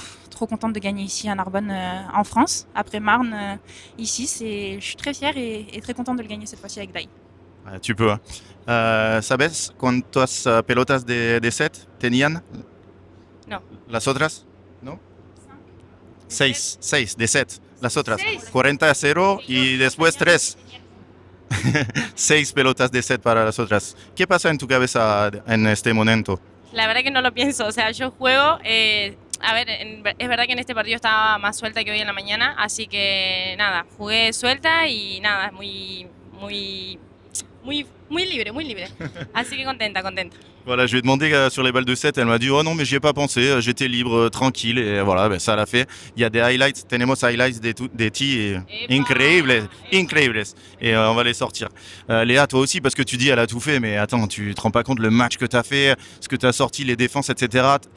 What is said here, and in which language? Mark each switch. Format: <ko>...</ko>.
<fr>Trop contente de gagner ici à Narbonne, en France. Après Marne, ici, je suis très fière et très contente de le gagner cette fois-ci avec Dai. Tu peux.</fr> <es>¿Sabes cuántas pelotas de set tenían? No. ¿Las otras? ¿No? Seis de set. Las otras. 40-0 y después 3. 6 pelotas de set para las otras. ¿Qué pasa en tu cabeza en este momento? La verdad que no lo pienso, o sea, yo juego, a ver, es verdad que en este partido estaba más suelta que hoy en la mañana, así que nada, jugué suelta y nada, muy libre, muy libre. Así que contenta, contenta.</es> <fr>Voilà, je lui ai demandé sur les balles de 7, elle m'a dit oh non mais j'y ai pas pensé, j'étais libre, tranquille et voilà, ben, ça l'a fait. Il y a des highlights,</fr> <es>tenemos highlights</es> <fr>des tis</fr> <es>increíbles, increíbles</es> <fr>et on va les sortir. Léa, toi aussi parce que tu dis elle a tout fait mais attends, tu te rends pas compte le match que tu as fait, ce que tu as sorti, les défenses etc.</fr>